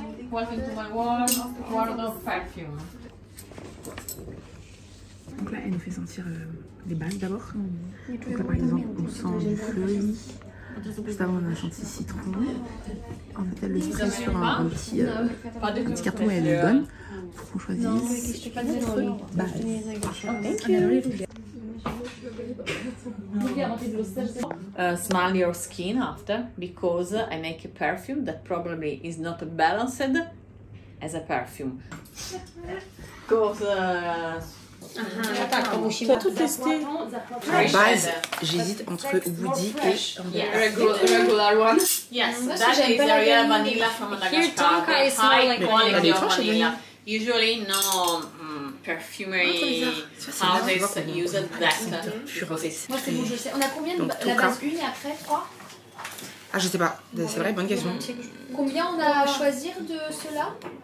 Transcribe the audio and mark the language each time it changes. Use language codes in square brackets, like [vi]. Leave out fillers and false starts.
[en] Welcome to my world of perfume. [fr] Donc là, elle nous fait sentir les bases d'abord. Donc là, par exemple, on sent du feuille. Juste avant, on a senti citron. On a fait le spray sur un petit carton et elle nous donne. Faut qu'on choisisse notre base. [en] Thank you. Smell your skin after, because I make a perfume that probably is not balanced as a perfume. Because [fr] Tu as tout testé. La base, j'hésite entre Woody et [en] regular one. Yes, that is the real vanilla from Madagascar. High quality of vanilla. Usually no perfumery houses use that because it's... [fr] Moi c'est bon, je sais. On a combien de la base 1 et après 3? Ah, je sais pas, c'est vrai, bonne question. Combien on a à choisir de ceux-là?